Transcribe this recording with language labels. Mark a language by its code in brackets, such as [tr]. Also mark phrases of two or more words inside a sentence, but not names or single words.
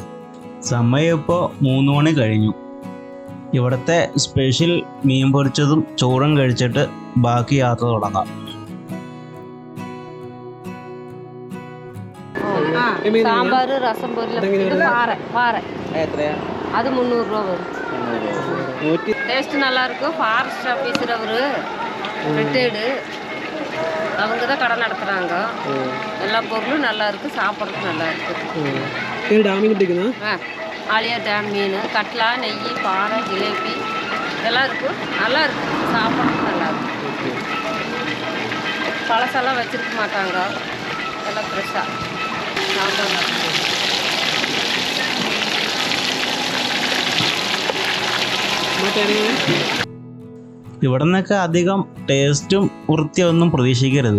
[ml] സമയം ഇപ്പോൾ 3 മണി കഴിഞ്ഞു. ഇവിടുത്തെ സ്പെഷ്യൽ മീൻ പൊരിച്ചതും ചോറും കഴിച്ചിട്ട് ബാക്കി യാത്ര തുടങ്ങാം. സാമ്പാർ രസം പാറ [ta] அது 300 ரூபா வரும். டேஸ்ட் நல்லா இருக்கும். [en] forest officer [ta] அவரு ரிட்டையர்டு. அவங்க தான் கடை நடத்துகிறாங்க. எல்லா பொருளும் நல்லா இருக்குது, சாப்பிட்றதுக்கு நல்லா இருக்குது. [ml] ഡാമിന് പിടിക്കുന്ന [ta] ஆலியா டேம் மீன், கட்லா, நெய், பாறை, ஜிலேபி எல்லாம் இருக்கும். நல்லா இருக்குது, சாப்பிட்றதுக்கு நல்லா இருக்குது. பழசெல்லாம் வச்சுருக்க மாட்டாங்க, எல்லாம் ஃப்ரெஷ்ஷாக சாப்பிட்றாங்க. [ml] ഇവിടെ നിന്നൊക്കെ അധികം ടേസ്റ്റും വൃത്തിയൊന്നും പ്രതീക്ഷിക്കരുത്.